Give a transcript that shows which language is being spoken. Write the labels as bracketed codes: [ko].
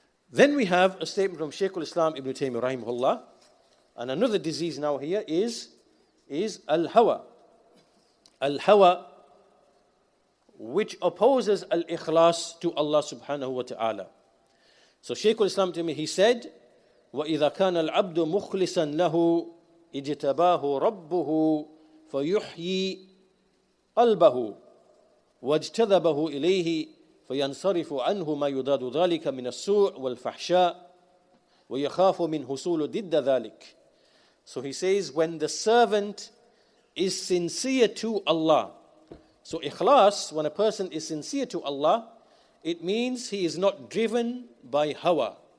[en] Then we have a statement from Shaykh al-Islam Ibn Taymiyyah rahimahullah. And another disease now here is al-hawa. Al-hawa, which opposes al-ikhlas to Allah subhanahu wa ta'ala. So Shaykh al-Islam to me, he said, [ar] وَإِذَا كَانَ الْعَبْدُ مُخْلِصًا لَهُ اجْتَبَاهُ رَبُّهُ فَيُحْيِي قَلْبَهُ وَاجْتَذَبَهُ إِلَيْهِ فَيَنْصَرِفُ عَنْهُ مَا يُضَادُ ذَلِكَ مِنَ السُّوءِ وَالْفَحْشَاءِ وَيَخَافُ مِنْ حُصُولُ ضِدَّ ذَلِكَ. [en] So he says, when the servant is sincere to Allah. So ikhlas, when a person is sincere to Allah, it means he is not driven by hawa.